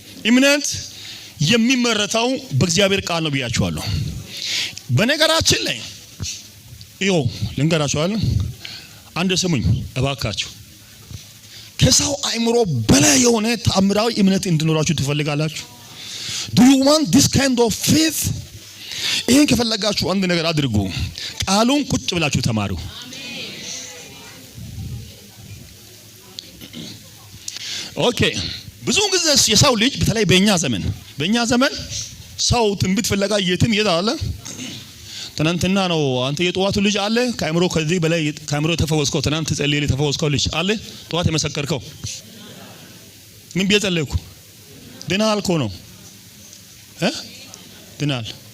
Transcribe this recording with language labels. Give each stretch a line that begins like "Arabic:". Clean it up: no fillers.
Amharic: እምነት የሚመረተው በእግዚአብሔር ቃል ነው ብያችኋለሁ። በነገራችን ላይ ይኸው ልንገራችሁ አይደል? አንድ ስሙኝ እባካችሁ። ከሰው አእምሮ በላይ የሆነ ተአምራዊ እምነት እንድኖራችሁ ትፈልጋላችሁ?
English: Do you want this kind of faith?
Amharic: ይሄን ከፈለጋችሁ አንድ ነገር አድርጉ። ቃሉን ቁጭ ብላችሁ ተማሩ። ኦኬ። ብዙ ጊዜ የሰው ልጅ በተለይ በእኛ ዘመን ሰው ትንቢት ፍለጋ የትም ይሄዳል። ትናንትና ነው አንተ የጠዋቱ ልጅ አለ ከአእምሮ ከዚህ በላይ ከአእምሮ ተፈወስከው ትናንት ጸልየልህ ተፈወስከው ልጅ አለ ጠዋት የመሰከርከው ምን ቢጸልይኩ ድናል እኮ ነው ድናል።